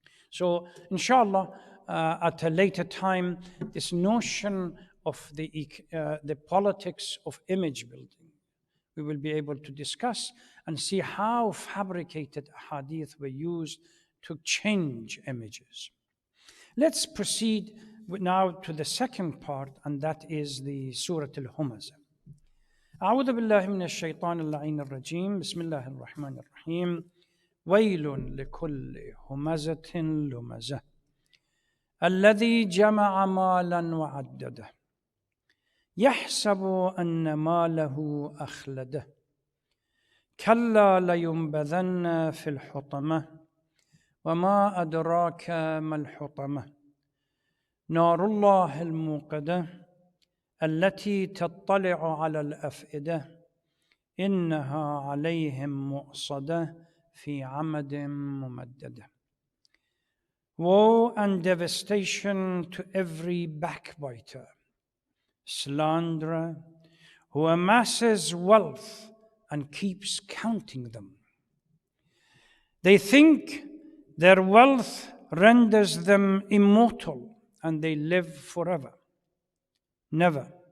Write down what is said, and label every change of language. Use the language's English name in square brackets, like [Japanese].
[English] So, inshallah, at a later time, this notion of the politics of image building, we will be able to discuss and see how fabricated hadith were used to change images. Let's proceed now to the second part, and that is the Surah Humazah. [Arabic] أعوذ بالله من الشيطان اللعين الرجيم بسم الله الرحمن الرحيم ويل لكل همزة لمزة الذي جمع مالا وعدده يحسب أن ماله أخلده كلا لينبذن في الحطمة وما أدراك ما الحطمة نار الله الموقدة التي تطلع على الأفئدة إنها عليهم مؤصدة في عمد ممددة. [English] Woe and devastation to every backbiter, slanderer, who amasses wealth and keeps counting them. They think their wealth renders them immortal and they live forever. Never.